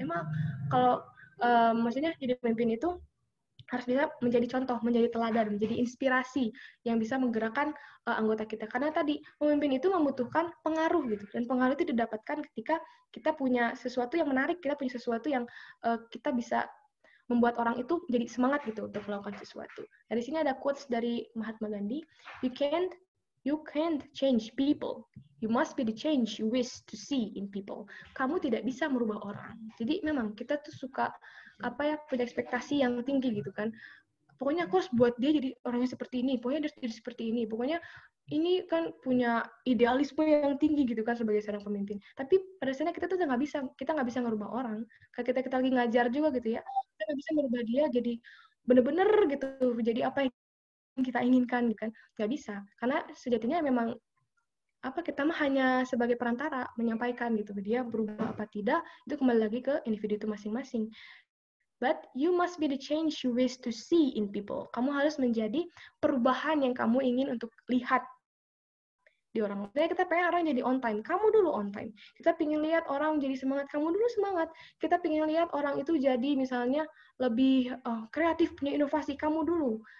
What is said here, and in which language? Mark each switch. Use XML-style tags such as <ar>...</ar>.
<id>Emang kalau maksudnya jadi pemimpin itu harus bisa menjadi contoh, menjadi teladan, menjadi inspirasi yang bisa menggerakkan anggota kita. Karena tadi pemimpin itu membutuhkan pengaruh gitu, dan pengaruh itu didapatkan ketika kita punya sesuatu yang menarik, kita punya sesuatu yang kita bisa membuat orang itu jadi semangat gitu untuk melakukan sesuatu. Dari sini ada quotes dari Mahatma Gandhi,</id> <en>you can't change people. You must be the change you wish to see in people.</en> <id>Kamu tidak bisa merubah orang. Jadi memang kita tuh suka punya ekspektasi yang tinggi gitu kan. Pokoknya aku harus buat dia jadi orangnya seperti ini. Pokoknya dia jadi seperti ini. Pokoknya ini kan punya idealisme yang tinggi gitu kan sebagai seorang pemimpin. Tapi pada dasarnya kita tuh kita nggak bisa ngerubah orang. Kayak kita lagi ngajar juga gitu ya. Kita nggak bisa merubah dia jadi bener-bener gitu. Jadi apa yang kita inginkan gitu kan. Nggak bisa. Karena sejatinya memang kita mah hanya sebagai perantara menyampaikan gitu. Dia berubah apa tidak, itu kembali lagi ke individu itu masing-masing.</id> <en>But you must be the change you wish to see in people.</en> <id>Kamu harus menjadi perubahan yang kamu ingin untuk lihat di orang. Jadi kita pengen orang jadi on time, kamu dulu on time. Kita pengen lihat orang jadi semangat, kamu dulu semangat. Kita pengen lihat orang itu jadi misalnya lebih kreatif, punya inovasi, kamu dulu.</id>